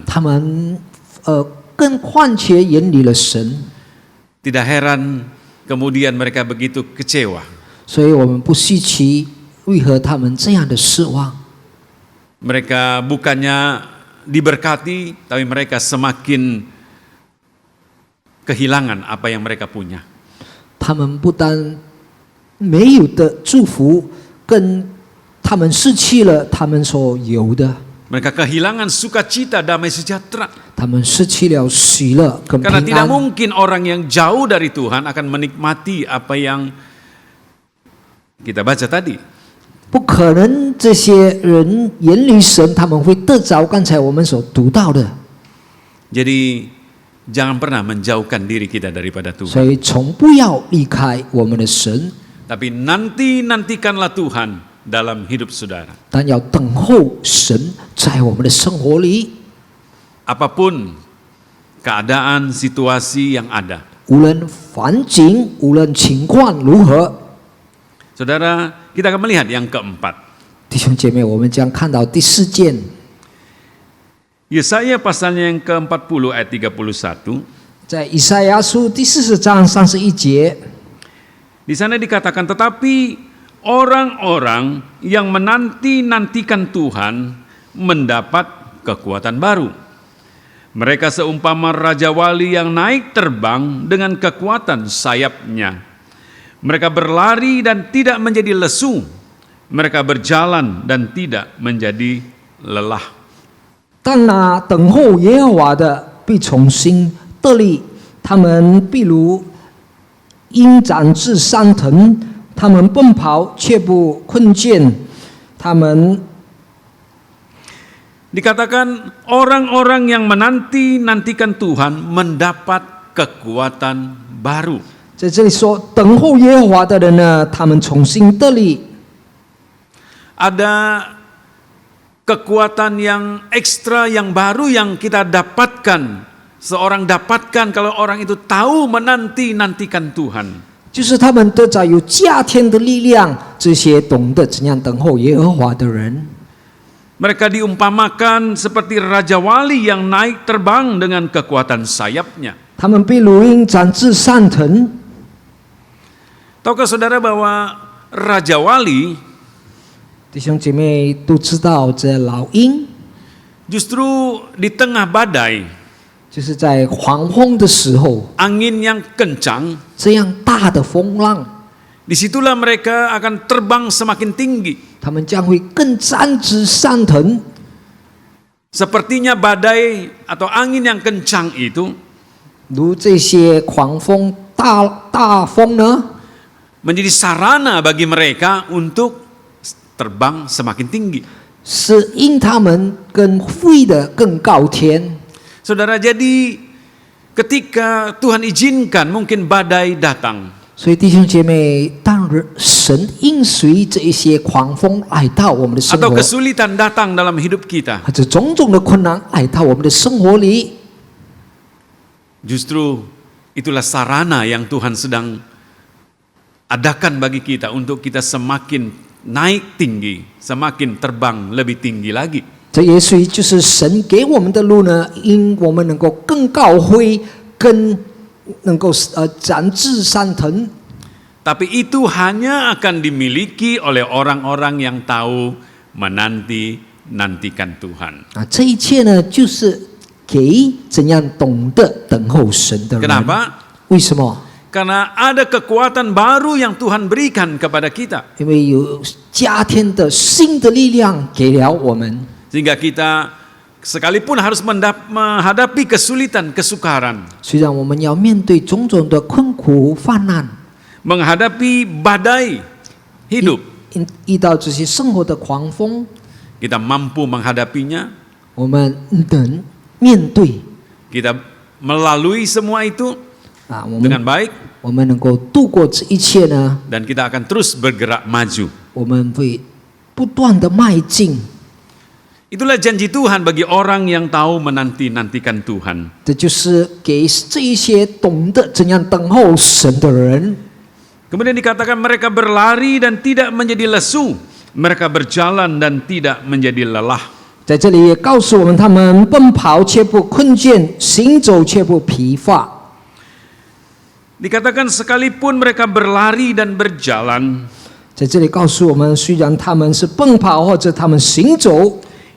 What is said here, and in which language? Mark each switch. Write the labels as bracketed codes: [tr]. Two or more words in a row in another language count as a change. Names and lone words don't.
[zh] 他们更况且远离了神， [id] Tidak heran kemudian mereka begitu kecewa. [zh] 所以我们不稀奇为何他们这样的失望。 [id] Mereka bukannya diberkati, tapi mereka semakin kehilangan apa yang mereka punya. [zh] 他们不单没有的祝福，更他们失去了他们所有的。 [id] Mereka kehilangan sukacita, damai sejahtera. [zh] 他们失去了喜乐跟平 [id] Karena tidak [zh] 安。 [id] mungkin orang yang jauh dari Tuhan akan menikmati apa yang kita baca tadi. [zh] 不可能这些人远离神，他们会得着刚才我们所读到的。 [id] Jadi jangan pernah menjauhkan diri kita daripada [zh] 所 [id] Tuhan. [zh] 以从不要离开我们的神， [id] Tapi nantikanlah Tuhan dalam hidup saudara. [zh] 但要等候神在我们的生活里。 [id] Apapun keadaan, situasi yang ada. [zh] 无论环境，无论情况如何， [id] Saudara, kita akan melihat yang keempat. [zh] 弟兄姐妹，我们将看到第4件， [id] Yesaya pasalnya yang ke-40 ayat 31. [zh] 在以赛亚书第40章31节， [id] Di sana dikatakan, tetapi orang-orang yang menanti-nantikan Tuhan mendapat kekuatan baru. Mereka seumpama raja wali yang naik terbang dengan kekuatan sayapnya. Mereka berlari dan tidak menjadi lesu. Mereka berjalan dan tidak menjadi lelah. [zh] 但那等候耶和华的必重新得力，他们必如鹰展翅上腾，他们奔跑却不困倦，他们 [id] Dikatakan orang-orang yang menanti-nantikan Tuhan mendapat kekuatan baru. [zh] 在这里说，等候耶和华的人呢，他们重新得力。 [id] Ada kekuatan yang ekstra, yang baru yang kita dapatkan. Seorang dapatkan kalau orang itu tahu menanti-nantikan Tuhan. [zh] 就是他们得着有加添的力量，这些懂得怎样等候耶和华的人， [id] Mereka diumpamakan seperti raja wali yang naik terbang dengan kekuatan sayapnya. [zh] 他们必如鹰展翅上腾。 [id] Tahukah saudara bahwa raja wali [zh] 弟兄姐妹都知道，这老鹰 [id] justru di tengah badai, [zh] 就是在狂风的时候， [id] angin yang kencang, [zh] 这样大的风浪， [id] disitulah mereka akan terbang semakin tinggi. [zh] 他们将会更展翅上腾。 [id] Sepertinya badai atau angin yang kencang itu [zh] 如这些狂风、大风呢， [id] menjadi sarana bagi mereka untuk terbang semakin tinggi. [zh] 是因他们更飞得更高天。 [id] Saudara, jadi ketika Tuhan izinkan mungkin badai datang, [zh] 所以弟兄姐妹，当神应许这一些狂风来到我们的生 [id] atau [zh] 活， [id] kesulitan datang dalam hidup kita, [zh] 或者种种的困难来到我们的生活里， [id] justru itulah sarana yang Tuhan sedang adakan bagi kita untuk kita semakin naik tinggi, semakin terbang lebih tinggi lagi. [zh] 这也许就是神给我们的路呢，因我们能够更高飞，更能够展翅上腾。 [id] Tapi itu hanya akan dimiliki oleh orang-orang yang tahu menanti-nantikan Tuhan. [zh] 啊，这一切呢，就是给怎样懂得等候神的人。 [id] Kenapa? [zh] 为什么？ [id] Karena ada kekuatan baru yang Tuhan berikan kepada kita. [zh] 因为有加添的新的力量给了我们， [id] Sehingga kita sekalipun harus menghadapi kesulitan, kesukaran, [zh] 虽然我们要面对种种的困苦患难， [id] menghadapi badai hidup, [zh] 遇到这些生活的狂风， [id] kita mampu menghadapinya, [zh] 我们能面对 [id] kita melalui semua itu [zh] 啊，我 [id] dengan [zh] 们 [id] baik, [zh] 我们能够度过这一切呢， [id] dan kita akan terus bergerak maju. [zh] 我们会不断的迈进。 [id] Itulah janji Tuhan bagi orang yang tahu menanti-nantikan Tuhan. [zh] 这就是给这一些懂得怎样等候神的人。 [id] Kemudian dikatakan mereka berlari dan tidak menjadi lesu, mereka berjalan dan tidak menjadi lelah. [zh] 在这里也告诉我们，他们奔跑却不困倦，行走却不疲乏。 [id] Dikatakan sekalipun mereka berlari dan berjalan, [zh] 在这里告诉我们，虽然他们是奔跑或者他们行走，